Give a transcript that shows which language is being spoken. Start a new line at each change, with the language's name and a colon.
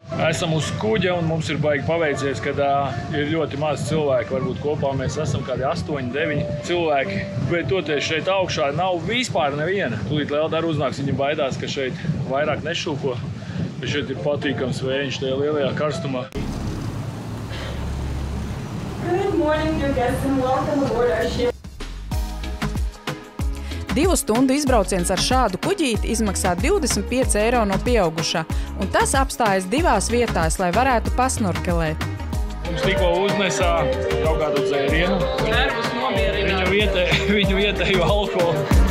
Latvian: Esam uz kuģa un mums ir baigi paveicies, kad ir ļoti maz cilvēki. Varbūt kopā mēs esam kādi 8, 9 cilvēki. Bet toties šeit augšā nav vispār neviena. Tūlīt Lelda arī uznāks, viņa baidās, ka šeit vairāk nešūpo. Bet šeit ir patīkams vējš tajā lielajā karstumā.
English: Good morning, dear guests, and welcome aboard our ship.
Latvian: 2 stundu izbrauciens ar šādu kuģīti izmaksā 25 eiro no pieaugušā, un tas apstājas 2 vietās, lai varētu pasnorkelēt. Mums tikko uznesā kaut kādu dzērienu. Nervus nomierināt. Viņu vietēju alkoholu.